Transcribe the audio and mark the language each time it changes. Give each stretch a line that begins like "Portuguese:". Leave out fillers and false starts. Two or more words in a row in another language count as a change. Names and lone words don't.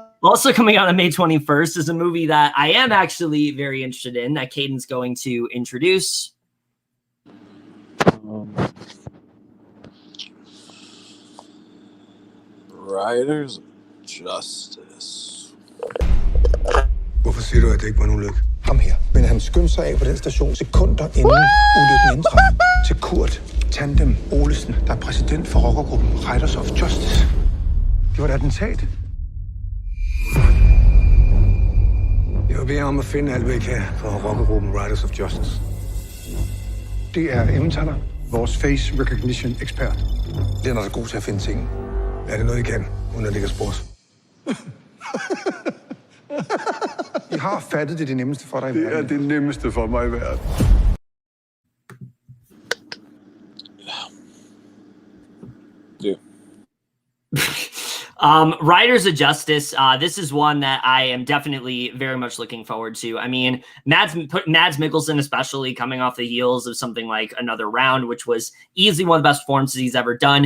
English: Also coming out on May 21st is a movie that I am actually very interested in, that Caden's going to introduce. Riders of Justice.
Danish: Hvorfor siger du, at det ikke var en ulykke? Ham her. Men han skyndte sig af på den station sekunder inden ulykken indtraf. Til Kurt Tandem Olesen, der er præsident for rockergruppen Riders of Justice. Det var et attentat. Jeg vil bede om at finde alt, hvad I kan for rockergruppen Riders of Justice. Det er Emmentaler, vores
English: face recognition
Danish: ekspert. Den er så god til at finde ting. Er det noget, I kan, uden at ligge sport? I har fattet det nemmeste for dig i verden. Det er det nemmeste for mig i verden.
English: Riders of Justice, this is one that I am definitely very much looking forward to. I mean, Mads Mikkelsen, especially coming off the heels of something like Another Round, which was easily one of the best performances he's ever done.